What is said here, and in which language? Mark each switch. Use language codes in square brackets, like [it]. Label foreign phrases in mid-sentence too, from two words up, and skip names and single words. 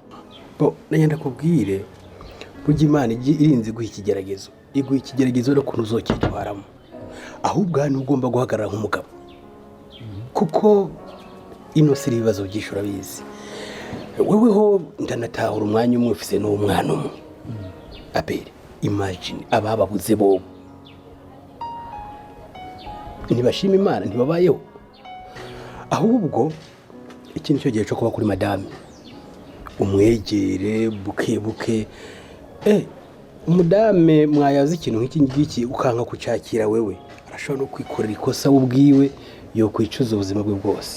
[rn] bo nanyanda kubwire burya Imana irinze guha ikigeragezo iguha ikigeragezo no kuntu uzokitwaramo, ahubwo hano ugomba guhagarara nk'umugabo kuko ino siri ibibazo byinshi urabizi. Weweho ndanatahura umwanya umwe ufise n'umwana umwe. Abere imagine abababuze bo ntibashima Imana ntibabayeho, ahubwo ikintu cyo gihe cyo kuba kuri madame umwegere buke umudame mwayaza ikintu nk'iki ngiki ukanka kucakira wewe arashobora no kwikorera ikosa ubwiwe yo kwicuza ubuzima bwe bwose.